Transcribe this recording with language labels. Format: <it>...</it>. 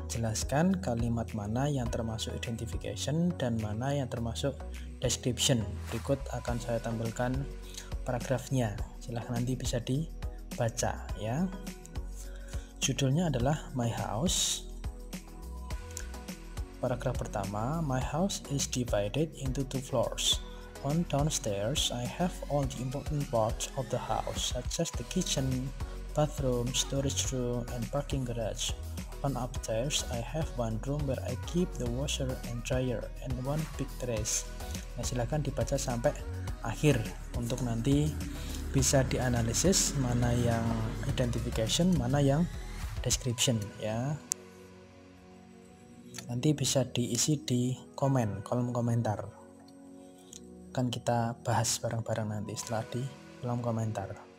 <id>Jelaskan kalimat mana yang termasuk identification dan mana yang termasuk description. Berikut akan saya tampilkan paragrafnya, silahkan nanti bisa dibaca ya. Judulnya adalah My House. Paragraf pertama,</id> <en>my house is divided into 2 floors. On downstairs, I have all the important parts of the house, such as the kitchen, bathroom, storage room, and parking garage. On upstairs, I have one room where I keep the washer and dryer, and one big terrace.</en> <id>Nah, silahkan dibaca sampai akhir untuk nanti bisa dianalisis mana yang identification, mana yang description ya. Nanti bisa diisi di kolom komentar. Kan kita bahas bareng-bareng nanti setelah di kolom komentar.</id>